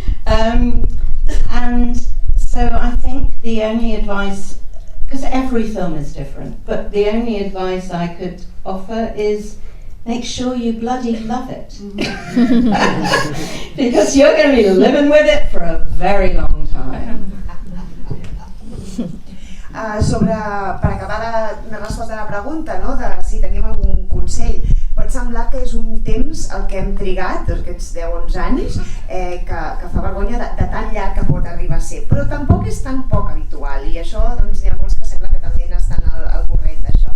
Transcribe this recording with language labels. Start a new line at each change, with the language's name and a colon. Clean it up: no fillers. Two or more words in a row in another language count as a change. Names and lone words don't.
English: And so I think the only advice, because every film is different, but the only advice I could offer is make sure you bloody love it. Because you're going to be living with it for a very long time.
Catalan: Per acabar la resposta a la pregunta, de si teníem algun consell, pot semblar que és un temps el que hem trigat, aquests 10-11 anys, que fa vergonya de tan llarg que pot arribar a ser, però tampoc és tan poc habitual, i això hi ha molts que sembla que també n'estan al corrent d'això.